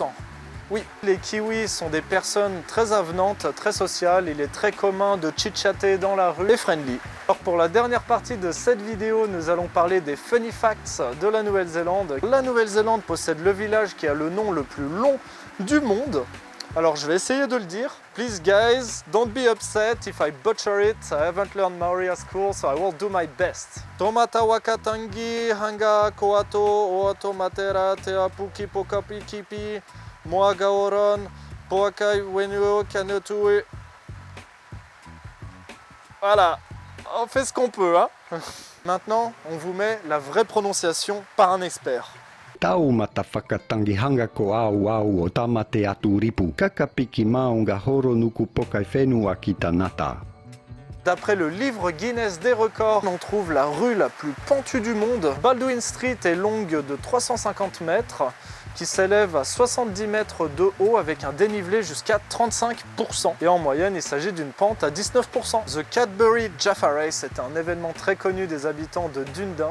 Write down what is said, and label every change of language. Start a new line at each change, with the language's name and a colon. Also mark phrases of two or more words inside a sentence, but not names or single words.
French: Oui, les Kiwis sont des personnes très avenantes, très sociales. Il est très commun de chit-chatter dans la rue et friendly. Alors pour la dernière partie de cette vidéo, nous allons parler des
English: funny facts
French: de la Nouvelle-Zélande. La Nouvelle-Zélande possède le village qui a le nom le plus long du monde. Alors je vais essayer de le dire.
English: Please guys, don't be upset if I butcher it. I haven't learned Maori at school, so I will do my best.
Māori: Tomata wakatangi hanga koato oato matera te apuki pokapi kipi moa gaoron poakai wenuo kanotue.
French: Voilà, on fait ce qu'on peut, hein. Maintenant, on vous met la vraie prononciation par un expert.
Māori: Taumata whakatangi hanga ko au au o tamate atu ripu. Kakapiki maunga horo nuku pokai whenua ki tanata.
French: D'après le livre Guinness des records, on trouve la rue la plus pentue du monde. Baldwin Street est longue de 350 mètres, qui s'élève à 70 mètres de haut avec un dénivelé jusqu'à 35%. Et en moyenne, il s'agit d'une pente à 19%. The Cadbury Jaffa Race est un événement très connu des habitants de Dunedin.